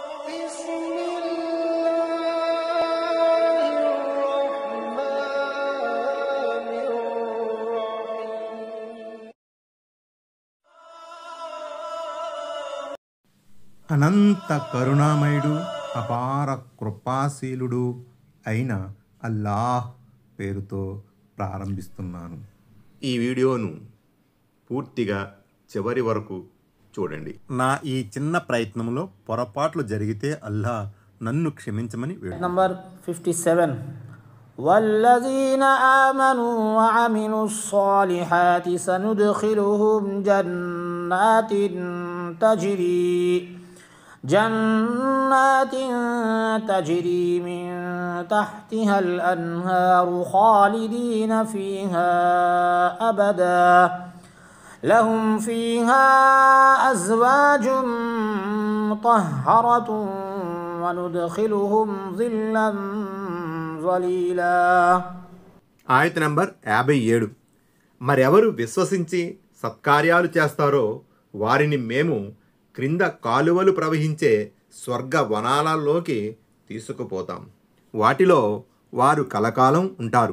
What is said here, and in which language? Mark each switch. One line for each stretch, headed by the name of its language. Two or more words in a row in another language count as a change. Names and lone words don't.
Telugu: అనంత కరుణామయుడు అపార కృపాశీలుడు అయిన అల్లాహ్ పేరుతో ప్రారంభిస్తున్నాను. ఈ వీడియోను పూర్తిగా చివరి వరకు చూడండి. నా ఈ చిన్న ప్రయత్నంలో పొరపాట్లు జరిగితే అల్లాహ్ నన్ను క్షమించమని వేడుకుంటున్నాను.
Arabic: నంబర్ 57 والذين آمنوا وعملوا الصالحات سندخلهم جنات تجري من تحتها الأنهار خالدين فيها أبدا لهم فيها أزواج مطهرة وندخلهم ظلا ظليلا.
Telugu: ఆయత నంబర్ 57. మరెవరు విశ్వసించి సత్కార్యాలు చేస్తారో వారిని మేము క్రింద కాలువలు ప్రవహించే స్వర్గ వనాలలోకి తీసుకుపోతాం. వాటిలో వారు కలకాలం ఉంటారు.